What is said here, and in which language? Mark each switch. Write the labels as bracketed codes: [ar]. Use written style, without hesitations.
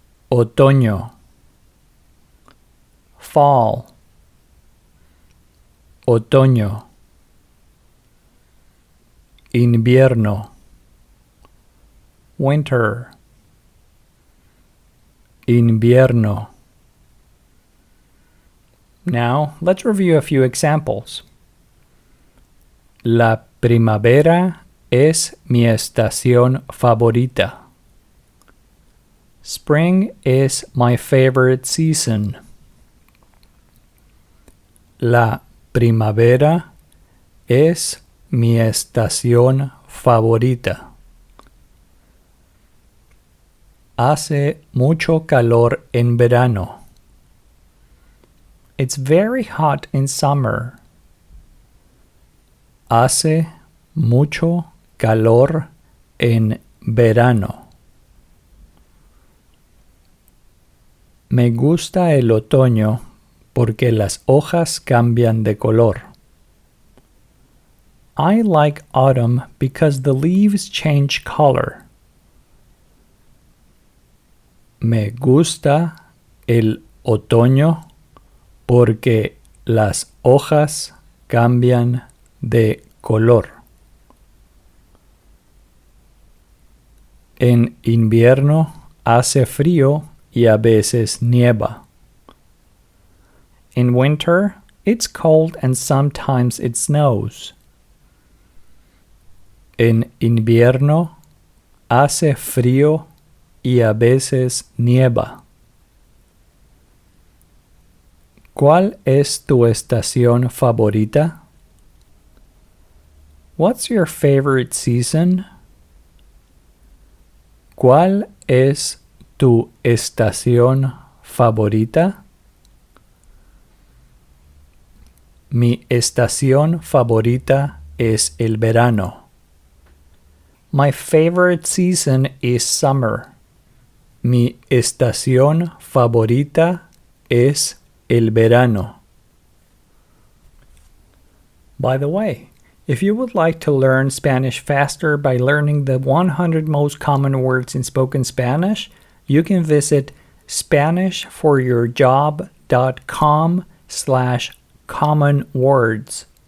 [es] otoño, fall, otoño, invierno, winter, invierno. [en] Now, let's review a few examples. [es] La primavera es mi estación favorita. [en] Spring is my favorite season. [es] La primavera es mi estación favorita. Hace mucho calor en verano. [en] It's very hot in summer. [es] Hace mucho calor en verano. Me gusta el otoño porque las hojas cambian de color. [en] I like autumn because the leaves change color. [es] Me gusta el otoño porque las hojas cambian de color. En invierno hace frío y a veces nieva. [en] In winter, it's cold and sometimes it snows. [es] En invierno hace frío y a veces nieva. ¿Cuál es tu estación favorita? [en] What's your favorite season? [es] ¿Cuál es tu estación favorita? Mi estación favorita es el verano. [en] My favorite season is summer. [es] Mi estación favorita es el verano. [en] By the way, if you would like to learn Spanish faster by learning the 100 most common words in spoken Spanish, you can visit SpanishForYourJob.com/common words.